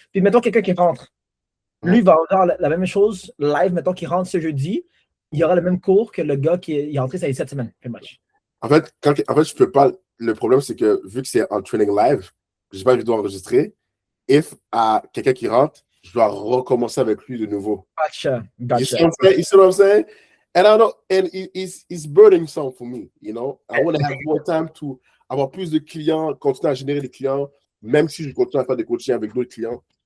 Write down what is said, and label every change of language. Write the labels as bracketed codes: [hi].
[fr] Puis mettons quelqu'un qui rentre. Lui va avoir la même chose live, mettons qu'il rentre ce jeudi, il aura le même cours que le gars qui est rentré ça y est 7 semaines, [en] pretty much. [fr] En fait, je peux pas. Le problème, c'est que vu que c'est en training live, j'ai pas envie d'enregistrer. If quelqu'un qui rentre, je dois recommencer avec lui de nouveau. [en] Gotcha. You see what I'm saying? And I know, and it's burdensome for me, you know. I want to have more time to [fr] avoir plus de clients, continuer à générer des clients, même si je continue à faire des coachings avec d'autres clients.